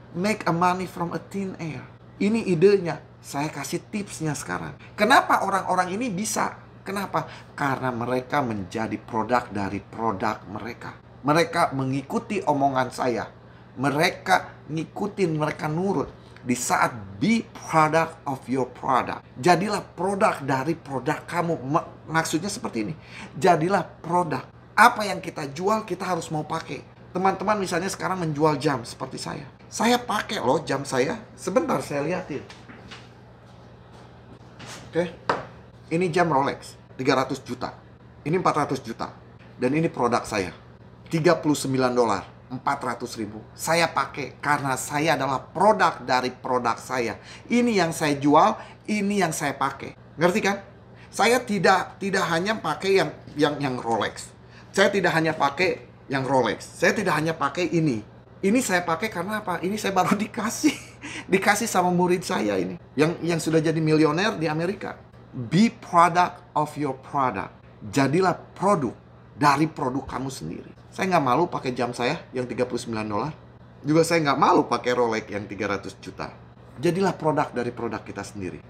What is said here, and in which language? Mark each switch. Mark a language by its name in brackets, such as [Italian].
[English] Make a money from a thin air. [Indonesian] Ini idenya. Saya kasih tipsnya sekarang. Kenapa orang-orang ini bisa? Kenapa? Karena mereka menjadi produk dari produk mereka. Mereka mengikuti omongan saya. Mereka ngikutin, mereka nurut. Di saat [English] be product of your product. [Indonesian] Jadilah produk dari produk kamu. Maksudnya seperti ini. Jadilah produk. Apa yang kita jual kita harus mau pakai. Teman-teman misalnya sekarang menjual jam seperti saya. Saya pakai loh jam saya. Sebentar saya lihatin. Oke. Ini jam Rolex 300 juta. Ini 400 juta. Dan ini produk saya. $39. 400.000. Saya pakai karena saya adalah produk dari produk saya. Ini yang saya jual, ini yang saya pakai. Ngerti kan? Saya tidak hanya pakai yang Rolex. Saya tidak hanya pakai yang Rolex. Saya tidak hanya pakai ini. Ini saya pakai karena apa? Ini saya baru dikasih sama murid saya ini yang sudah jadi milioner di Amerika. [English] Be product of your product. [Indonesian] Jadilah produk dari produk kamu sendiri. Saya nggak malu pakai jam saya yang $39. Juga saya nggak malu pakai Rolex yang 300 juta. Jadilah produk dari produk kita sendiri.